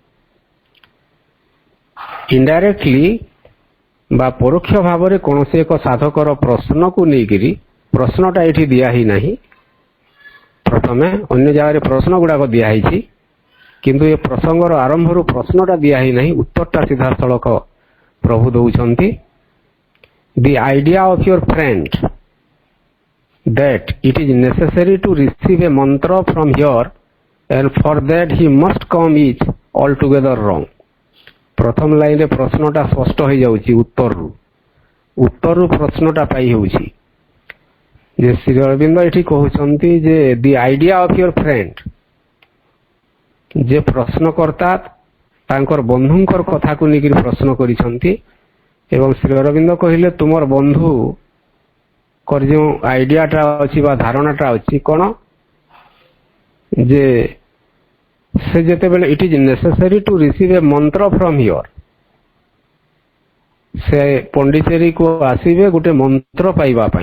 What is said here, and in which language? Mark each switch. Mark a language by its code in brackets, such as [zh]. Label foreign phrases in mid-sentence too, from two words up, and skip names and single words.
[or] ଇନଡାଇରେକ୍ଟଲି ବା ପରୋକ୍ଷ ଭାବରେ କୌଣସି ଏକ ସାଧକର ପ୍ରଶ୍ନକୁ ନେଇକିରି, ପ୍ରଶ୍ନଟା ଏଠି ଦିଆ ହେଇନାହିଁ, ପ୍ରଥମେ ଅନ୍ୟ ଜାଗାରେ ପ୍ରଶ୍ନ ଗୁଡ଼ାକ ଦିଆହେଇଛି, କିନ୍ତୁ ଏ ପ୍ରସଙ୍ଗର ଆରମ୍ଭରୁ ପ୍ରଶ୍ନଟା ଦିଆ ହେଇନାହିଁ, ଉତ୍ତରଟା ସିଧାସଳଖ ପ୍ରଭୁ ଦଉଛନ୍ତି। [en] the idea of your friend that it is necessary to receive a mantra from here and for that he must come is altogether wrong. [or] ପ୍ରଥମ ଲାଇନରେ ପ୍ରଶ୍ନଟା ସ୍ପଷ୍ଟ ହେଇଯାଉଛି ଉତ୍ତରରୁ ପ୍ରଶ୍ନଟା ପାଇ ହେଉଛି ଯେ ଶ୍ରୀ ଅରବିନ୍ଦ ଏଠି କହୁଛନ୍ତି ଯେ [en] the idea of your friend, [or] ଯେ ପ୍ରଶ୍ନକର୍ତ୍ତା ତାଙ୍କର ବନ୍ଧୁଙ୍କର କଥାକୁ ନେଇକରି ପ୍ରଶ୍ନ କରିଛନ୍ତି ଏବଂ ଶ୍ରୀ ଅରବିନ୍ଦ କହିଲେ ତୁମର ବନ୍ଧୁଙ୍କର ଯେଉଁ ଆଇଡିଆଟା ଅଛି ବା ଧାରଣାଟା ଅଛି କ'ଣ, ଯେ ସେ ଯେତେବେଳେ [en] it is necessary to receive a mantra from here, [or] ସେ ପଣ୍ଡିଚେରୀକୁ ଆସିବେ ଗୋଟେ ମନ୍ତ୍ର ପାଇବା ପାଇଁ।